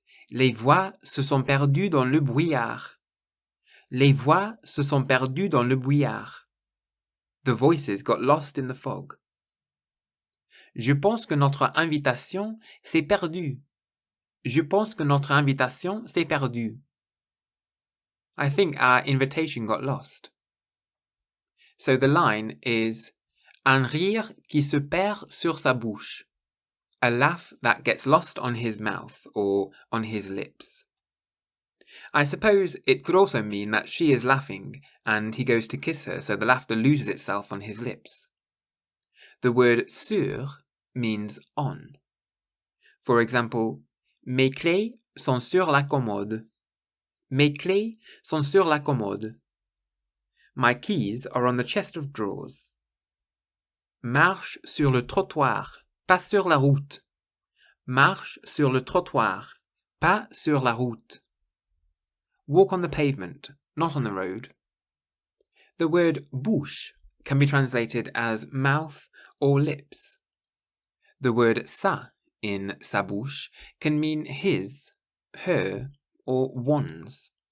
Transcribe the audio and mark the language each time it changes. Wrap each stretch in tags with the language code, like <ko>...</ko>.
<fr>Les voix se sont perdues dans le brouillard. Les voix se sont perdues dans le brouillard.</fr> <en>The voices got lost in the fog.</en> <fr>Je pense que notre invitation s'est perdue. Je pense que notre invitation s'est perdue.</fr> <en>I think our invitation got lost. So the line is</en> <fr>un rire qui se perd sur sa bouche,</fr> <en>a laugh that gets lost on his mouth or on his lips. I suppose it could also mean that she is laughing and he goes to kiss her, so the laughter loses itself on his lips. The word sur means on. For example,</en> <fr>mes clés sont sur la commode. Mes clés sont sur la commode.</fr> <en>My keys are on the chest of drawers.</en> <fr>Marche sur le trottoir, pas sur la route. Marche sur le trottoir, pas sur la route.</fr> <en>Walk on the pavement, not on the road. The word bouche can be translated as mouth or lips. The word sa in sa bouche can mean his, her, or one's.</en>